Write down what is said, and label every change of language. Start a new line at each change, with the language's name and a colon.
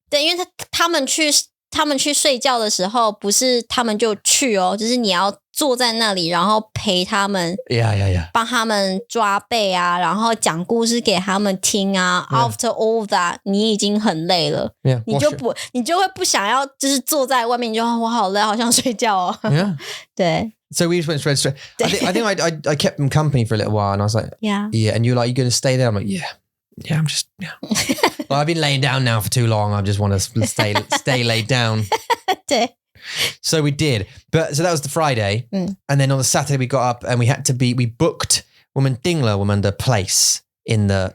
Chinese: 对，因为他们去睡觉的时候，不是他们就去哦，就是你要坐在那里，然后陪他们，
English: Yeah.
Chinese: 帮他们抓背啊，然后讲故事给他们听啊。
English: After all that，
Chinese: 你已经很累了，
English: Yeah,
Chinese: 你就会不想要，就是坐在外面，你就我好累，好想睡觉哦。
English: Yeah.
Chinese: 对
English: So we just went straight. I think I kept them company for a little while, and I was like, ，Yeah， yeah. And you're like, you going to stay there? I'm like, yeah. I'm just, yeah. Well, I've been laying down now for too long. I just want to stay laid down.
Chinese: 对
English: So we did. But so that was the Friday. And then on the Saturday we got up and we booked
Chinese: 我们订了我们的
English: place in the